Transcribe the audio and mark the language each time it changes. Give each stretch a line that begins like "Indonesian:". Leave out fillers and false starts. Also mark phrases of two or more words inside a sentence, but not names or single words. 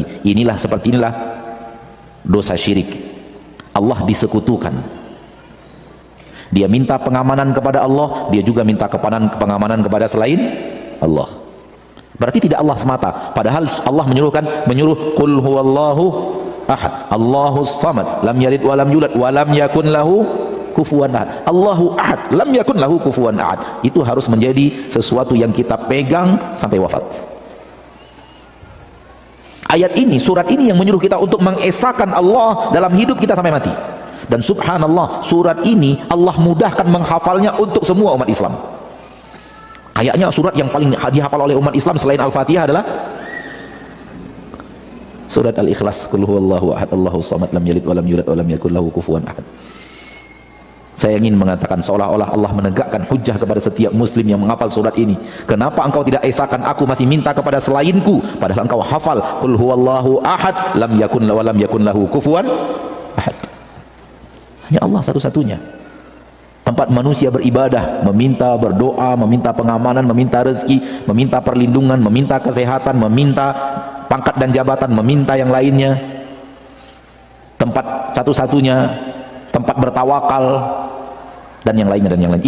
Indonesian: Seperti inilah dosa syirik. Allah disekutukan. Dia minta pengamanan kepada Allah, dia juga minta pengamanan kepada selain Allah. Berarti tidak Allah semata, padahal Allah menyuruh
Arabic: قل هو الله أحد الله الصمد لم يلد ولم يولد ولم يكن له كفوا أحد. الله أحد، لم يكن له كفوا أحد.
Indonesian: Itu harus menjadi sesuatu yang kita pegang sampai wafat. Ayat ini, surat ini yang menyuruh kita untuk mengesahkan Allah dalam hidup kita sampai mati. Dan subhanallah, surat ini Allah mudahkan menghafalnya untuk semua umat Islam. Kayaknya surat yang paling dihafal oleh umat Islam selain Al-Fatihah adalah surat Al-Ikhlas,
Arabic: قل هو الله أحد الله الصمد لم يلد ولم يولد ولم يكن له كفوا أحد.
Indonesian: Saya ingin mengatakan seolah-olah Allah menegakkan hujjah kepada setiap muslim yang menghafal surat ini. Kenapa engkau tidak esahkan aku, masih minta kepada selainku, padahal engkau hafal
Arabic: قل هو الله أحد لم يكن ولم يكن له كفوا أحد.
Indonesian: Hanya Allah satu-satunya tempat manusia beribadah, meminta, berdoa, meminta pengamanan, meminta rezeki, meminta perlindungan, meminta kesehatan, meminta pangkat dan jabatan, meminta yang lainnya. Tempat satu-satunya, tempat bertawakal, dan yang lainnya dan yang lain.